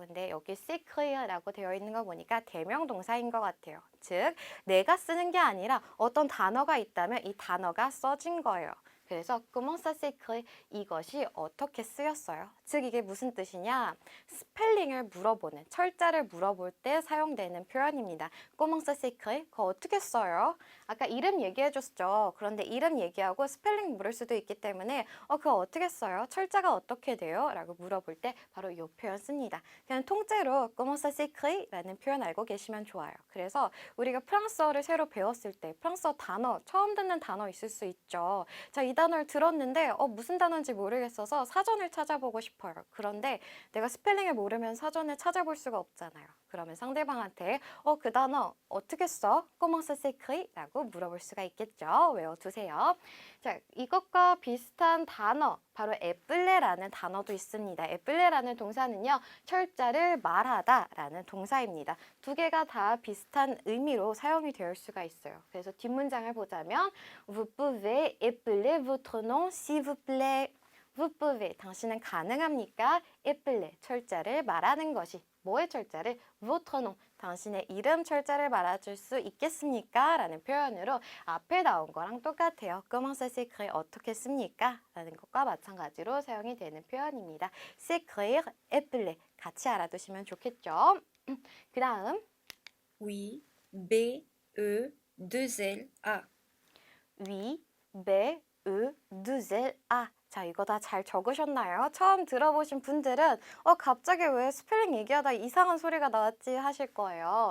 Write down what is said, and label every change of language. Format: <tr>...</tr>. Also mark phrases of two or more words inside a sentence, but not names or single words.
<ko>근데 여기 s'écrire 라고 되어 있는 거 보니까 대명 동사인 것 같아요. 즉, 내가 쓰는 게 아니라 어떤 단어가 있다면 이 단어가 써진 거예요.</ko> <fr>그래서 comment ça s'écrit?</fr> <ko>이것이 어떻게 쓰였어요? 즉 이게 무슨 뜻이냐? 스펠링을 물어보는, 철자를 물어볼 때 사용되는 표현입니다.</ko> <fr>comment ça s'écrit?</fr> <ko>그거 어떻게 써요? 아까 이름 얘기해줬죠. 그런데 이름 얘기하고 스펠링 물을 수도 있기 때문에 그거 어떻게 써요? 철자가 어떻게 돼요? 라고 물어볼 때 바로 이 표현 씁니다. 그냥 통째로</ko> <fr>comment ça s'écrit?</fr> <ko>라는 표현 알고 계시면 좋아요. 그래서 우리가 프랑스어를 새로 배웠을 때 프랑스어 단어, 처음 듣는 단어 있을 수 있죠. 자, 이 단어를 들었는데 무슨 단어인지 모르겠어서 사전을 찾아보고 싶어요. 그런데 내가 스펠링을 모르면 사전을 찾아볼 수가 없잖아요. 그러면 상대방한테 그 단어 어떻게 써?</ko> <fr>comment ça s'écrit?</fr> <ko>라고 물어볼 수가 있겠죠. 외워두세요. 자, 이것과 비슷한 단어 바로 에플레라는 단어도 있습니다. 에플레라는 동사는요. 철자를 말하다 라는 동사입니다. 두 개가 다 비슷한 의미로 사용이 될 수가 있어요. 그래서 뒷문장을 보자면</ko> <fr>Vous pouvez épeler votre nom s'il vous plaît. Vous pouvez,</fr> <ko>당신은 가능합니까? épeler, 철자를 말하는 것이. 뭐의 철자를?</ko> <fr>votre nom,</fr> <ko>당신의 이름 철자를 말해줄 수 있겠습니까? 라는 표현으로 앞에 나온 거랑 똑같아요.</ko> <fr>comment ça s'écrit?</fr> <ko>어떻게 씁니까? 라는 것과 마찬가지로 사용이 되는 표현입니다.</ko> <fr>s'écrire, épeler</fr> <ko>같이 알아두시면 좋겠죠? 그 다음</ko> <fr>Oui, B, E, 2 L, A. Oui, B, E, deux L, A.</fr> <ko>자, 이거 다 잘 적으셨나요? 처음 들어보신 분들은 갑자기 왜 스펠링 얘기하다 이상한 소리가 나왔지 하실 거예요.</ko>